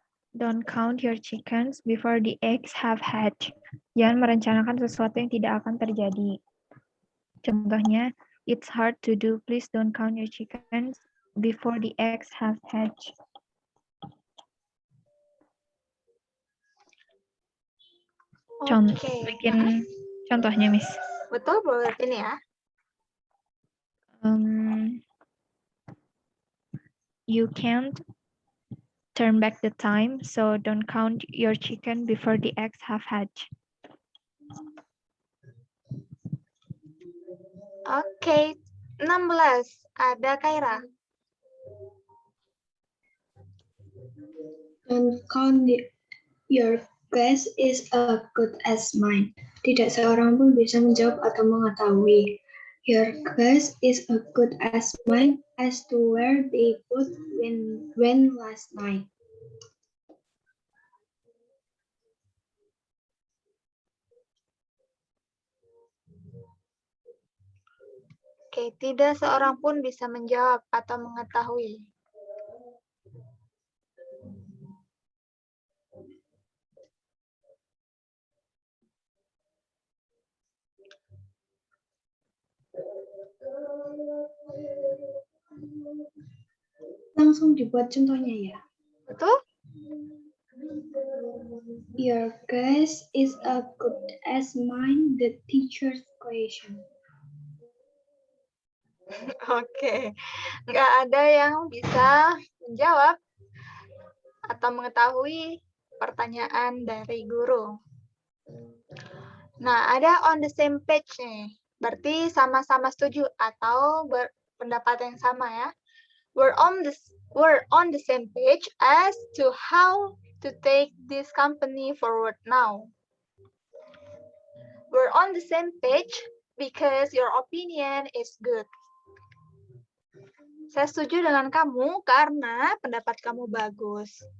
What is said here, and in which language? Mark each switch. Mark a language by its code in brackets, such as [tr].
[en] Don't count your chickens before the eggs have hatched. [id] Jangan merencanakan sesuatu yang tidak akan terjadi. [en] Contohnya, it's hard to do. Please don't count your chickens before the eggs have hatched. [id] Oke. Bikin contohnya, Miss. Betul, boleh ini ya. [en] You can't turn back the time, so don't count your chicken before the eggs have hatched. [id] Oke, 16. Ada Kaira. [en] Don't count your guess is as good as mine. [id] Tidak seorang pun bisa menjawab atau mengetahui. [en] Your guess is as good as mine as to where they both went last night. [id] Oke, tidak seorang pun bisa menjawab atau mengetahui. Langsung dibuat contohnya ya. Betul? [en] Your guess is as good as mine, the teacher's question. [id] Oke, nggak ada yang bisa menjawab atau mengetahui pertanyaan dari guru. Nah, ada on the same page nih. Berarti sama-sama setuju atau berpendapat yang sama ya. [en] We're on the same page as to how to take this company forward now. We're on the same page because your opinion is good. [id] Saya setuju dengan kamu karena pendapat kamu bagus.